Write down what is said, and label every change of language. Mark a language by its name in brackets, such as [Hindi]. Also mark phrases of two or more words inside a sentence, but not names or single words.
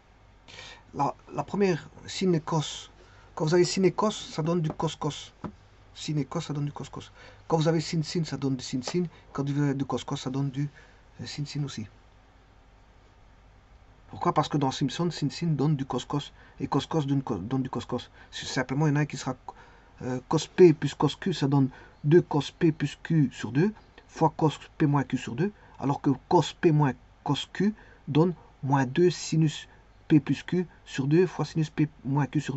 [French] La première, sin et cos. Quand vous avez sin et cos, ça donne du cos-cos. Sin et cos, ça donne du cos-cos. Quand vous avez sin-sin, ça donne du sin-sin. Quand vous avez du cos-cos, ça donne du sin-sin aussi. Pourquoi? Parce que dans Simpson, sin-sin donne du cos-cos. Et cos-cos donne du cos-cos. Simplement, il y en a un qui sera cos P plus cos Q, ça donne 2 cos P plus Q sur 2, fois cos P moins Q sur 2, alors que cos P moins cos Q donne moins 2 sinus P plus Q sur 2 fois sinus P moins Q sur 2.